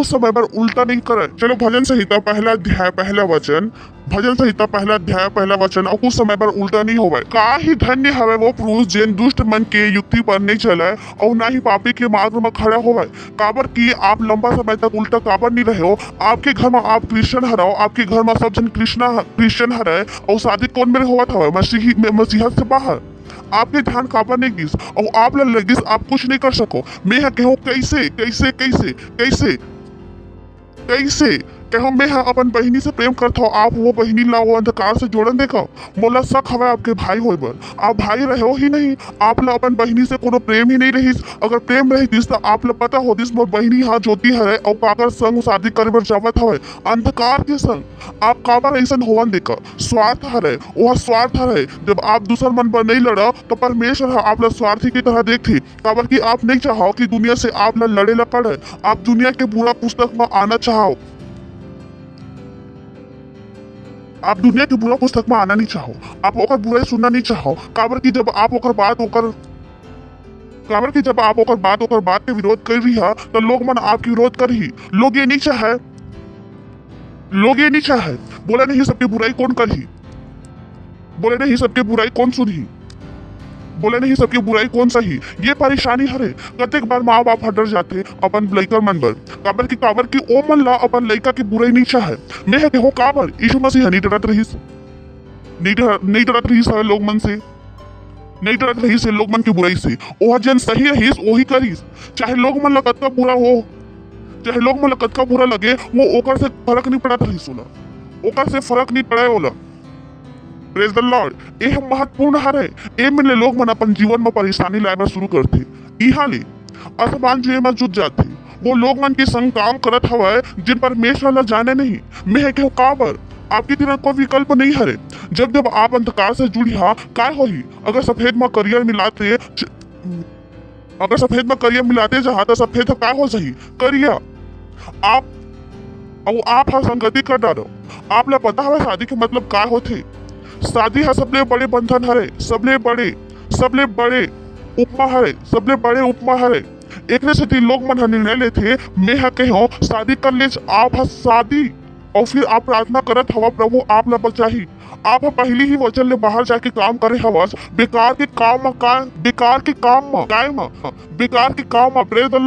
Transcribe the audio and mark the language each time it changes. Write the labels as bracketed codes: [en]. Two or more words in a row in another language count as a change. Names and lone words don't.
[hne] समय पर उल्टा नहीं करे चलो भजन संहिता पहला अध्याय पहला वचन भजन संहिता पहला अध्याय पहला वचन और कुछ समय पर उल्टा नहीं होवे का ही धन्य हवे वो पुरुष जिन दुष्ट मन के युक्ति पर नहीं चले और ना ही पापी के मार्ग में खड़ा होवे काबर की आप लंबा समय तक उल्टा काबर नहीं रहे हो आपके घर में आप क्रिश्चियन हराओ आपके घर में सब जन क्रिश्चियन हरे और शादी कौन मेरे होवत हवे मसीहत से बाहर आपके ध्यान काबर नहीं गिस और आप लगिस आप कुछ नहीं कर सको मैं कहो कैसे कहो मैं अपन बहिनी से प्रेम करता हूँ आप वो बहिनी ला वो अंधकार से जोड़न देखो मोला शक हवे आपके भाई होय बर आप भाई रहो ही नहीं आप ला अपन बहिनी से कोनो प्रेम ही नहीं रहिस अगर प्रेम रहिस तो आप ला पता होतिस मोर बहिनी हा ज्योति हरे और काकर संग शादी करे बर जावत हवे अंधकार के संग आप काबर ऐसन होवन देखो स्वार्थ हरे वह स्वार्थ हरे जब आप दूसर मन पर नहीं लड़ो तो परमेश्वर आप ला स्वार्थी की तरह देखती काबर की आप नहीं चाहो कि दुनिया से आप ला लड़े ला पड़े आप दुनिया के बुरा पुस्तक में आना चाहो आप दुनिया के बुरा पुस्तक में आना नहीं चाहो आप ओकर बुराई सुनना नहीं चाहो काबर की जब आप ओकर बात के विरोध कर रही है तो लोग मन आपकी विरोध कर ही लोग ये नहीं चाहे बोले नहीं सबकी बुराई कौन कर ही बोले नहीं सबकी बुराई कौन सुन ही बोले नहीं सबकी बुराई कौन सही ये परेशानी हरे कतेक बार माँ बाप हटर जाते अपन लइका मन बर काबर की ओ मन ला अपन लइका की बुराई नहीं चाहे मैं है हो काबर यीशु मसीह नहीं डरत रहीस है लोग मन से नहीं डरत रहीस है लोग मन की बुराई से ओह जन सही रहीस वही करीस चाहे लोग मन ला कतका बुरा हो चाहे लोग मन ला कतका बुरा लगे वो ओकर से फर्क नहीं पड़ता रहीस ओला ओकर से फर्क नहीं पड़े ओला [en] Praise the Lord [hne] यह महत्वपूर्ण हरे ए में लोग मन अपन जीवन में परेशानी लाए शुरू करते इहा ले असमान जुए में जुट जाते वो लोग मन के संग काम करत हवे जिन परमेश्वर ला जाने नहीं मैं कहो काबर आपकी तरह कोई विकल्प नहीं हरे जब आप अंधकार से जुड़ी हा काय होही अगर सफेद में करियर मिलाते जहाँ तो सफेद काय हो सही करियर आप हर संगति कर डालो आप ला पता हवे शादी के मतलब काय होथे शादी है सबले बड़े बंधन हरे सबले बड़े उपमा हरे एक से लोग मन निर्णय लेते मैं कहो शादी कर ले आप शादी और फिर आप प्रार्थना करत हवा प्रभु आप ला बचाही। आप पहली ही वचन ले बाहर जाके काम करे हवस बेकार के काम में काय बेकार के काम में काय में बेकार के काम में [en] Praise the Lord.